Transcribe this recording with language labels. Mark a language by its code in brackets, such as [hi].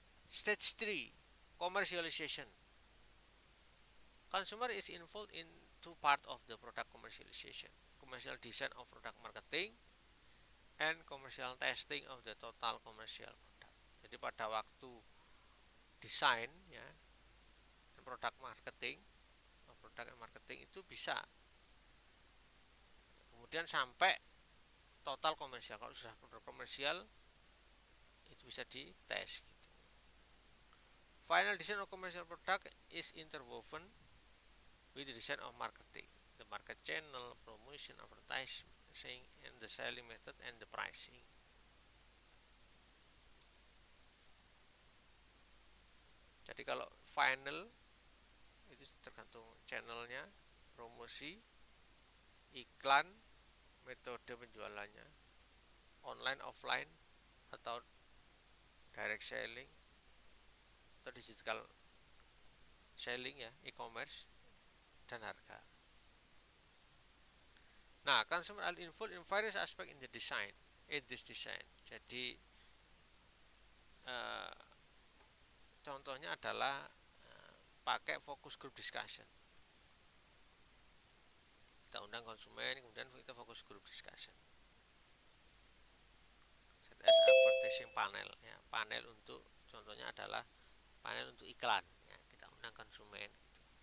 [en] Stage 3, commercialization. Consumer is involved in two part of the product commercialization: commercial design of product marketing and commercial testing of the total commercial product. [id] Jadi pada waktu desain ya, produk marketing [en] product and marketing [id] itu bisa. Kemudian sampai total komersial. Kalau sudah produk komersial itu bisa dites gitu. [en] Final design of commercial product is interwoven with the design of marketing, the market channel, promotion, advertising, and the selling method and the pricing. [id] Jadi kalau final itu tergantung channelnya, promosi, iklan, metode penjualannya, online, offline, atau direct selling, atau digital selling ya, e-commerce, dan harga. [en] Nah, consumer are involved in various aspect in the design, in this design. [id] Jadi contohnya adalah pakai focus group discussion. Kita undang konsumen, kemudian kita fokus group discussion. ZS advertising panel, ya, panel untuk contohnya adalah panel untuk iklan, ya, kita undang konsumen. Gitu.